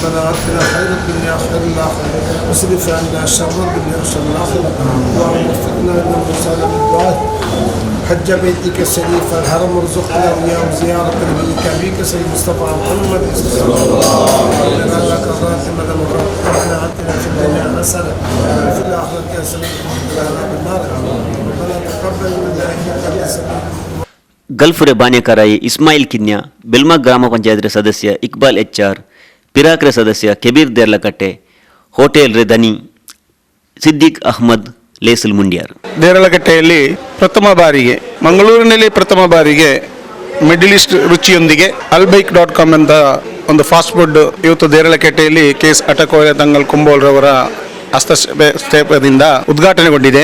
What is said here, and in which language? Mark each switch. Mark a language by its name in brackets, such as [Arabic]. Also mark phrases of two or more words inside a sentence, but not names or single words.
[Arabic] حج بيتك الشريف الحرم ارزقنا وياه زيارة نبيك سيد مصطفى محمد صلى الله عليه وسلم لك الراتب ربنا آتنا في الدنيا حسنة وفي الآخرة حسنة وقنا عذاب النار ربنا تقبل منا إنك أنت السميع [Kannada] ಗಲ್ಫುರೆ ಬಾನ್ಯಕಾರಾಯಿ ಇಸ್ಮಾಯಿಲ್ ಕಿನ್ಯಾ, ಬೆಲ್ಮಾ ಗ್ರಾಮ ಪಂಚಾಯತ್ ಸದಸ್ಯ ಇಕ್ಬಾಲ್ HR, ಪಿರಾಕ್ರೆ ಸದಸ್ಯ ಕೆಬೀರ್ ದೇರ್ಲಕಟ್ಟೆ, ಹೋಟೆಲ್ ರೆ ದನಿ ಸಿದ್ದಿಕ್ ಅಹ್ಮದ್ ಲೇಸಲ್ ಮುಂಡ್ಯಾರ್. ದೇರಳಕಟ್ಟೆಯಲ್ಲಿ ಪ್ರಥಮ ಬಾರಿಗೆ, ಮಂಗಳೂರಿನಲ್ಲಿ ಪ್ರಥಮ ಬಾರಿಗೆ ಮಿಡಲ್ ಈಸ್ಟ್ ರುಚಿಯೊಂದಿಗೆ albike.com ಅಂತ ಒಂದು [English] fast food [Kannada] ಇವತ್ತು ದೇರಳಕಟ್ಟೆಯಲ್ಲಿ ಕೇಸ್ ಅಟಕೋಯ ತಂಗಲ್ ಕುಂಬೋಲ್ರವರ ಹಸ್ತಕ್ಷೇಪದಿಂದ ಉದ್ಘಾಟನೆಗೊಂಡಿದೆ.